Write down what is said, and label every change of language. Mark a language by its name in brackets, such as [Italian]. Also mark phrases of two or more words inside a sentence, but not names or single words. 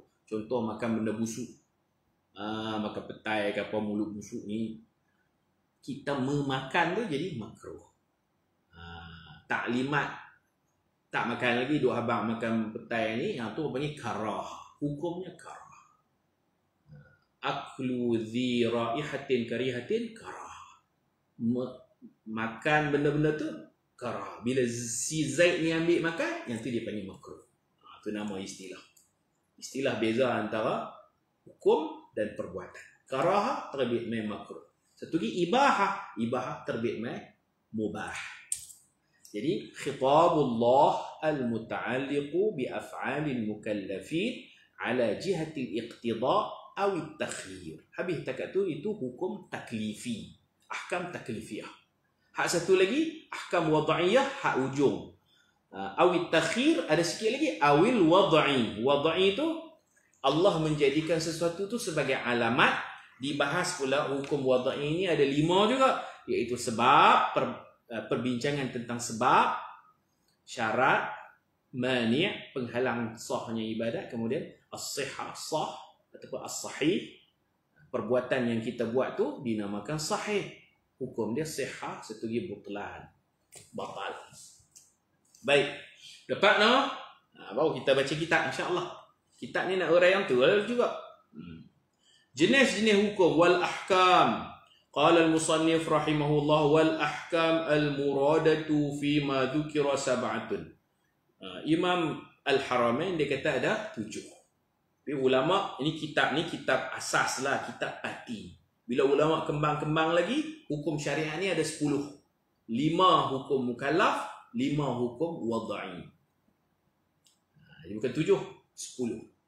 [Malay] Contoh makan benda busuk. Makan petai ke apa, mulut busuk ni, kita memakan tu jadi makruh. Taklimat tak makan lagi, duk habang makan petai ni, yang tu panggil karah. Hukumnya karah. [Arabic] أكل ذي رائحة كريهة كره. [Malay] Makan benda-benda tu karah. Bila si Zaid ni ambil makan, yang tu dia panggil makruh. Itu nama istilah. Istilah beza antara hukum dan perbuatan. Karah terbit mai makruh. Satu lagi ibahah. Ibahah terbit mai mubah. [Arabic] Jadi خطاب الله المتعلق بأفعال المكلفين على جهة الاقتضاء أو التخيير. [Malay] Habis takat tu itu hukum taklifi. [Arabic] أحكام تكليفية. [Malay] Hak satu lagi [Arabic] أحكام وضعية, [Malay] hak ujung. Awit takhir ada sikit lagi awil wad'i. Wad'i tu Allah menjadikan sesuatu tu sebagai alamat. Dibahas pula hukum wad'i ini ada 5 juga, iaitu sebab, perbincangan tentang sebab, syarat, mani', penghalang sahnya ibadat, kemudian as-sihah, sah ataupun as-sahih. Perbuatan yang kita buat tu dinamakan sahih. hukum dia sihah, satu lagi butlan, batal. Baik, dapat no? Baru kita baca kitab insya-Allah. Kitab ni nak urai yang tu juga. Jenis-jenis hukum [Arabic] والأحكام. قال المصنف رحمه الله والأحكام المرادة فيما ذكر سبعة. [Malay] Imam Al-Haramain dia kata ada 7. Tapi ulama ini kitab asas lah, kitab parti. Bila ulama kembang-kembang lagi, hukum syariat ni ada 10. 5 hukum mukallaf, 5 hukum wad'i. Dia bukan 7, 10.